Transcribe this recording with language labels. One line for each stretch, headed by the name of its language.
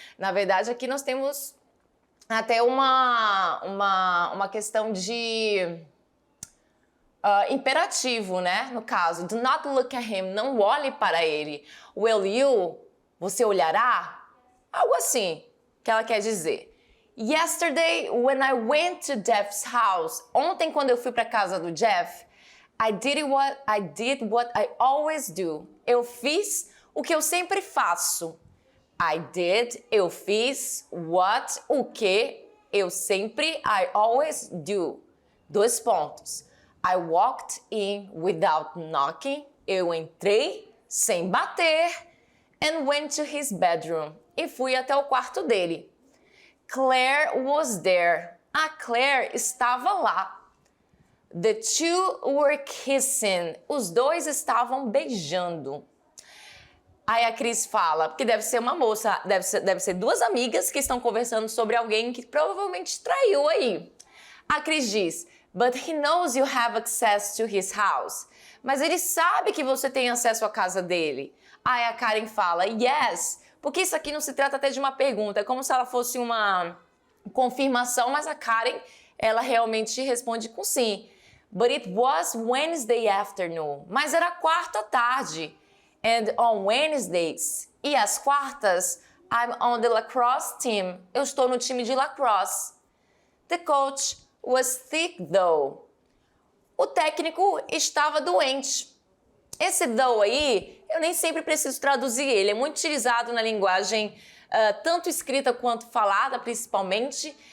Portuguese: Na verdade, aqui nós temos até uma questão de... imperativo, né? No caso,
English: do not look at him,
Portuguese: não olhe para ele.
English: Will you?
Portuguese: Você olhará? Algo assim que ela quer dizer.
English: Yesterday, when I went to Jeff's house,
Portuguese: ontem quando eu fui para casa do Jeff,
English: I did what I always do.
Portuguese: Eu fiz o que eu sempre faço. Eu fiz, o que eu sempre,
English: I always do.
Portuguese: 2 pontos.
English: I walked in without knocking.
Portuguese: Eu entrei sem bater.
English: And went to his bedroom.
Portuguese: E fui até o quarto dele.
English: Claire was there.
Portuguese: A Claire estava lá.
English: The two were kissing.
Portuguese: Os dois estavam beijando. Aí a Chris fala, porque deve ser uma moça, deve ser 2 amigas que estão conversando sobre alguém que provavelmente traiu aí. A Chris diz,
English: but he knows you have access to his house.
Portuguese: Mas ele sabe que você tem acesso à casa dele. Aí a Karen fala, yes, porque isso aqui não se trata até de uma pergunta, é como se ela fosse uma confirmação, mas a Karen, ela realmente responde com sim.
English: But it was Wednesday afternoon.
Portuguese: Mas era quarta tarde.
English: And on Wednesdays,
Portuguese: e às quartas,
English: I'm on the lacrosse team.
Portuguese: Eu estou no time de lacrosse.
English: The coach was sick though.
Portuguese: O técnico estava doente. Esse though aí, eu nem sempre preciso traduzir ele. É muito utilizado na linguagem tanto escrita quanto falada, principalmente.